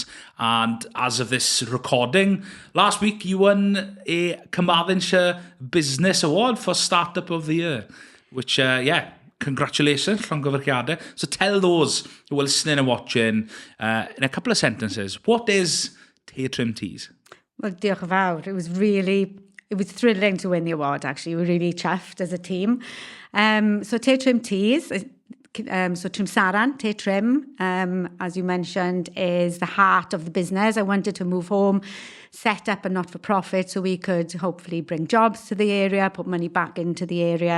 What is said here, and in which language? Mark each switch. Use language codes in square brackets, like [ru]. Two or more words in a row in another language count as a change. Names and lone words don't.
[en] And as of this recording, last week you won a Carmarthenshire Business Award for Startup of the Year, which, congratulations, llongyfarchiadau. So tell those who are listening and watching in a couple of sentences, what is Tetrim Teas? Well, [cy] diolch yn fawr. [en] It was thrilling to win the award, actually. We were really chuffed as a team. So Tetrim Teas, so Trimsaran, Tetrim, as you mentioned, is the heart of the business. I wanted to move home, set up a not-for-profit so we could hopefully bring jobs to the area, put money back into the area.